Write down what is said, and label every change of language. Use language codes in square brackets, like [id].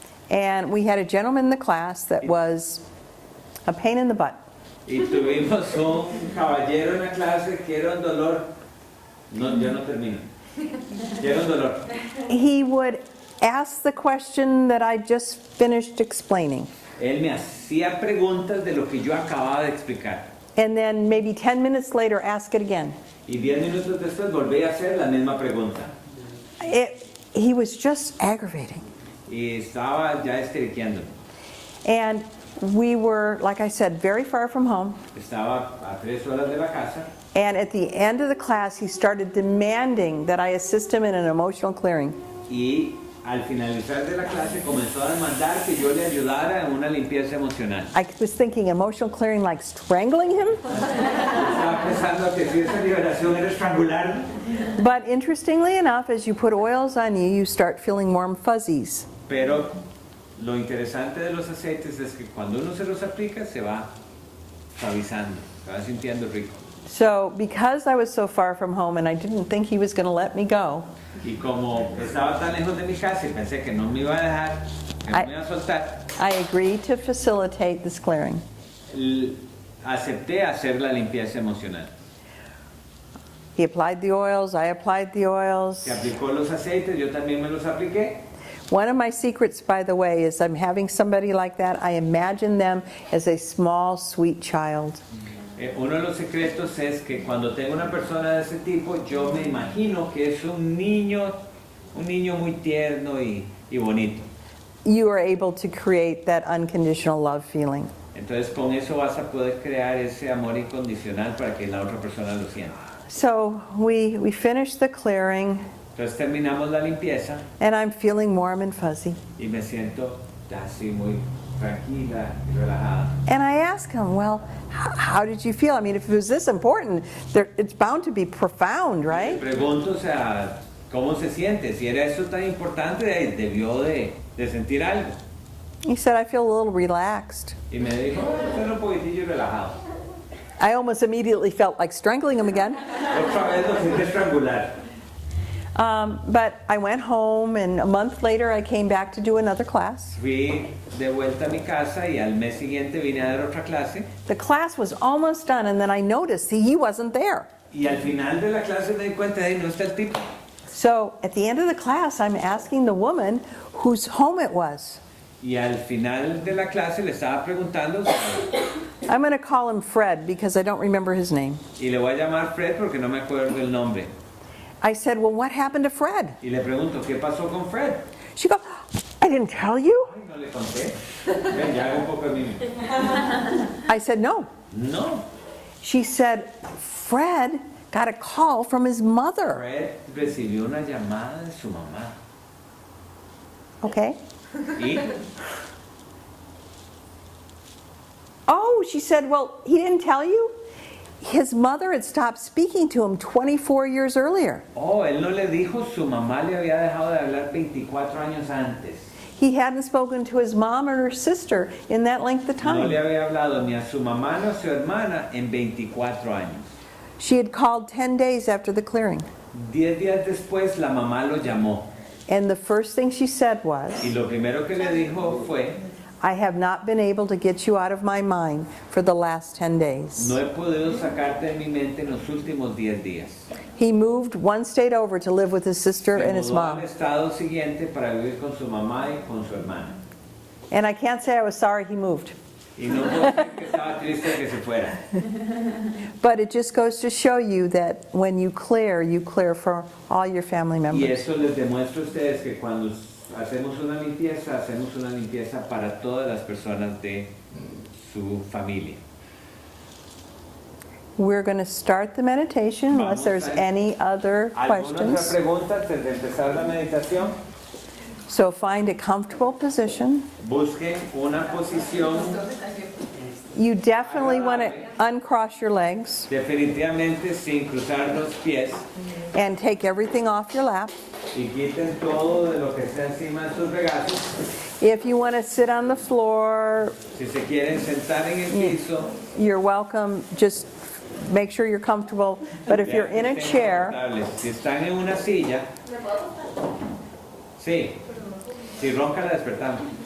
[en] And we had a gentleman in the class that was a pain in the butt. [es] Y tuvimos un caballero en la clase que era un dolor. No, yo no termino. Que era un dolor. [en] He would ask the question that I just finished explaining. [es] Él me hacía preguntas de lo que yo acababa de explicar. [en] And then maybe 10 minutes later, ask it again. [es] Y 10 minutos después volví a hacer la misma pregunta. [en] He was just aggravating. [es] Y estaba ya esteriqueándome. [en] And we were, like I said, very far from home. [es] Estaba a 3 horas de la casa. [en] And at the end of the class, he started demanding that I assist him in an emotional clearing. [es] Y al finalizar de la clase comenzó a demandar que yo le ayudara en una limpieza emocional. [en] I was thinking emotional clearing like strangling him. [es] Estaba pensando que si esa liberación era estrangularme. [en] But interestingly enough, as you put oils on you, you start feeling warm fuzzies. [es] Pero lo interesante de los aceites es que cuando uno se los aplica se va suavizando, se va sintiendo rico. [en] So because I was so far from home and I didn't think he was going to let me go, [es] Y como estaba tan lejos de mi casa y pensé que no me iba a dejar, que no me iba a soltar, [en] I agreed to facilitate this clearing. [es] acepté hacer la limpieza emocional. [en] He applied the oils, I applied the oils. [es] Se aplicó los aceites, yo también me los apliqué. [en] One of my secrets, by the way, is I'm having somebody like that. I imagine them as a small, sweet child. [es] Uno de los secretos es que cuando tengo una persona de ese tipo, yo me imagino que es un niño muy tierno y bonito. [en] You are able to create that unconditional love feeling. [es] Entonces con eso vas a poder crear ese amor incondicional para que la otra persona lo sienta. [en] So we finished the clearing, [es] Entonces terminamos la limpieza [en] and I'm feeling warm and fuzzy. [es] y me siento así muy tranquila y relajada. [en] And I asked him, well, how did you feel? I mean, if it was this important, it's bound to be profound, [es] Le [en] right? [es] pregunto, o sea, ¿cómo se siente? Si era eso tan importante, debió de sentir algo. [en] He said, I feel a little relaxed. [es] Y me dijo, estoy un poquitillo relajado. [en] I almost immediately felt like strangling him again. [es] Otra vez lo sentí estrangular. [en] But I went home, and a month later I came back to do another class. [es] Fui de vuelta a mi casa y al mes siguiente vine a dar otra clase. [en] The class was almost done, and then I noticed he wasn't there. [es] Y al final de la clase me di cuenta de no está el tipo. [en] So at the end of the class, I'm asking the woman whose home it was. [es] Y al final de la clase le estaba preguntando [en] I'm going to call him Fred because I don't remember his name. [es] y le voy a llamar Fred porque no me acuerdo el nombre. [en] I said, well, what happened to Fred? [es] Y le pregunto, ¿qué pasó con Fred? [en] She goes, I didn't tell you. [es] Ay, no le conté. Ven, ya hago un poco de mímica. [en] I said, no. [es] No, [en] She said, Fred got a call from his mother. [es] Fred recibió una llamada de su mamá. [en] Okay. [es] Y [en] Oh, she said, well, he didn't tell you? His mother had stopped speaking to him 24 years earlier. [es] él no le dijo, su mamá le había dejado de hablar 24 años antes. [en] He hadn't spoken to his mom or her sister in that length of [es] No le [en] time. [es] había hablado ni a su mamá ni a su hermana en 24 años. [en] She had called 10 days after the clearing. [es] 10 días después la mamá lo llamó [en] And the first thing she said was, [es] y lo primero que le dijo fue, [en] I have not been able to get you out of my mind for the last 10 days. [es] no he podido sacarte de mi mente en los últimos 10 días. [en] He moved one state over to live with his sister [es] Se [en] and his [es] mudó al [en] mom. [es] estado siguiente para vivir con su mamá y con su hermana. [en] And I can't say I was sorry he moved. [es] Y no puedo decir que estaba triste que se fuera. [en] But it just goes to show you that when you clear for all your family [es] Y [en] members. [es] eso les demuestro a ustedes que cuando hacemos una limpieza para todas las personas de su familia. [en] We're going to start the meditation unless there's any other [es] ¿Alguna otra [en] questions. [es] pregunta antes de empezar la meditación? [en] So find a comfortable position. [es] Busquen una posición [en] You definitely want to uncross your legs [es] definitivamente sin cruzar los pies [en] and take everything off your lap. [es] y quiten todo de lo que está encima de sus regazos. [en] If you want to sit on the floor, [es] Si se quieren sentar en el piso, [en] you're welcome. Just make sure you're comfortable. But if you're in a [es] estén [en] chair, [es] confortables. Si están en una silla, sí, si ronca la despertamos.